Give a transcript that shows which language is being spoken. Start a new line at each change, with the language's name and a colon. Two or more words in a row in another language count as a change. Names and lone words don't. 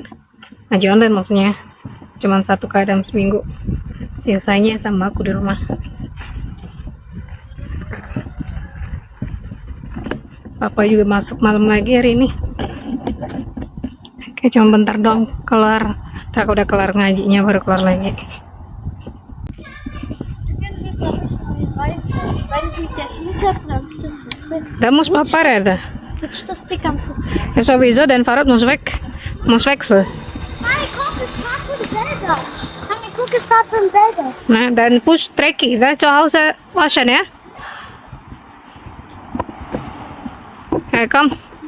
Indonesian: Ngaji online maksudnya. Cuma 1 kali dalam seminggu. Biasanya sama aku di rumah. Papa juga masuk malam lagi hari ini. Oke, cuma bentar dong keluar. Ntar udah kelar ngajinya baru keluar lagi.
German: Da muss Papa reden. Das ist die ganze Zeit. Ja, sowieso, dein Fahrrad muss weg. Muss wechseln. Nein, guck, es fährt von selber. Mami, guck, es fährt von selber. Nah, dan push dreckig. Da zu Hause waschen, ja? Ja, komm.